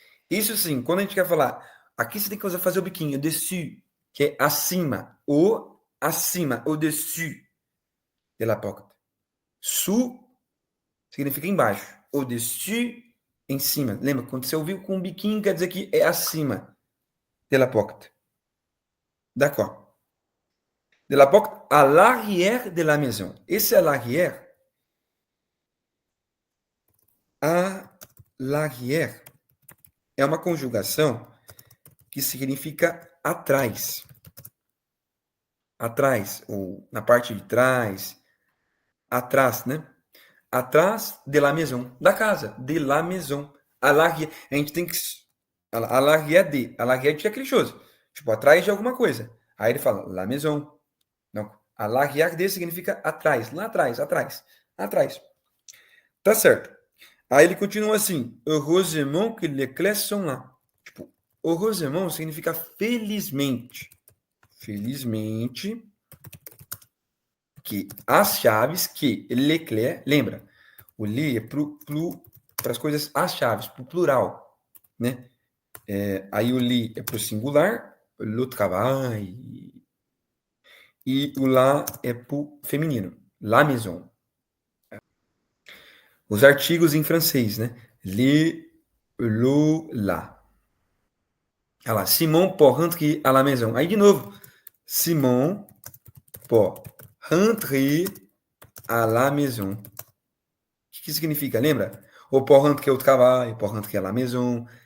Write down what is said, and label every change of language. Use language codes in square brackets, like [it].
[pt] Isso sim, quando a gente quer falar, aqui você tem que fazer o biquinho, dessus, que é acima, ou acima, [fr] au-dessus de la porte. [pt] Sous significa embaixo, au-dessus, em cima. Lembra, quando você ouviu com um biquinho, quer dizer que é acima de la porte. [fr] D'accord. De la porte à l'arrière de la maison. [pt] Esse à l'arrière, à l'arrière, é uma conjugação que significa atrás. Atrás, ou na parte de trás, atrás, né? Atrás de la maison, da casa, de la maison. A l'arrière, a gente tem que... [fr] A l'arrière de [pt] aquele [fr] chose. [pt] Tipo, atrás de alguma coisa. Aí ele fala, la maison. Não, a l'arrière de significa atrás, lá atrás, atrás, atrás. Tá certo. Aí ele continua assim, [fr] heureusement que les clés sont là. [pt] Tipo, heureusement significa felizmente. Felizmente que as chaves, [fr] que les clés, [pt] lembra, o les é para as coisas, as chaves, para o plural, né? Aí o les é para o singular, le travail, e o lá é para o feminino, la maison. Os artigos em francês, né? Le, lo, la. Olha lá, [fr] Simon peut rentrer à la maison. [pt] Aí de novo, [fr] Simon peut rentrer à la maison. O que significa? Lembra? O peut rentrer au travail, peut rentrer à la maison.